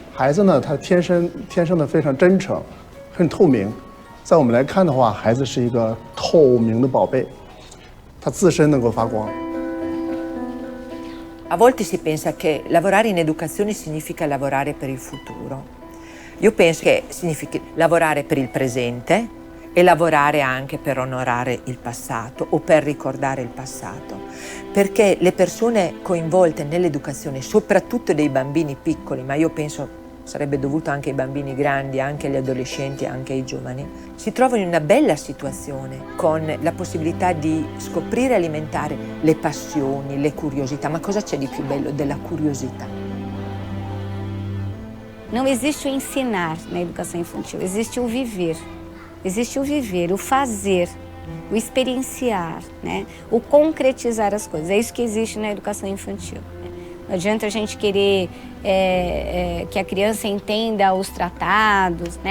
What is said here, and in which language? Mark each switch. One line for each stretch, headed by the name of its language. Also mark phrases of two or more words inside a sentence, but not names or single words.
Chinese: 孩子呢，他天生的非常真诚，很透明。在我们来看的话，孩子是一个透明的宝贝，他自身能够发光。
Italian: A volte si pensa che lavorare in educazione significa lavorare per il futuro. Io penso che significhi lavorare per il presente e lavorare anche per onorare il passato o per ricordare il passato, perché le persone coinvolte nell'educazione, soprattutto dei bambini piccoli, ma io penso sarebbe dovuto anche ai bambini grandi, anche agli adolescenti, anche ai giovani, si trovano in una bella situazione con la possibilità di scoprire e alimentare le passioni, le curiosità. Ma cosa c'è di più bello della curiosità?
Portuguese: Não existe o ensinar na educação infantil, existe o viver. Existe o viver, o fazer, o experienciar, né? O concretizar as coisas. É isso que existe na educação infantil. Não adianta a gente querer que a criança entenda os tratados, né?